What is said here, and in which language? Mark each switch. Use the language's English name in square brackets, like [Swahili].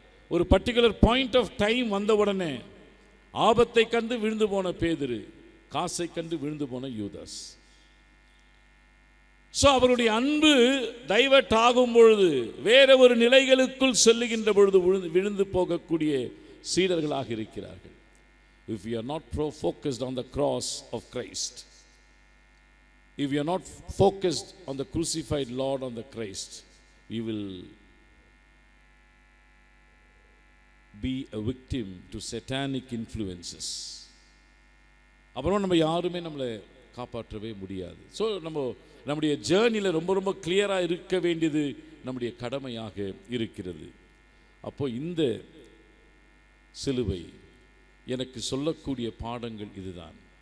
[Tamil] ஒரு particular point of time வந்த உடனே ஆபத்தை கண்டு விழுந்து போன பேதுரு, காசை கண்டு விழுந்து போன யூதாஸ். ஸோ அவருடைய அன்பு டைவர்ட் ஆகும் பொழுது, வேற ஒரு நிலைகளுக்குள் செல்லுகின்ற பொழுது விழுந்து போகக்கூடிய சீடர்களாக இருக்கிறார்கள். [English] If we are not focused on the cross of Christ, if we are not focused on the crucified Lord on the Christ, we will be a victim to satanic influences. [Tamil] அப்புறம் நம்ம யாருமே நம்மளை காப்பாற்றவே முடியாது. ஸோ நம்முடைய ஜேர்னியில் ரொம்ப ரொம்ப கிளியராக இருக்க வேண்டியது நம்முடைய கடமையாக இருக்கிறது. அப்போ இந்த சிலுவை எனக்கு சொல்லக்கூடிய பாடங்கள் இதுதான்.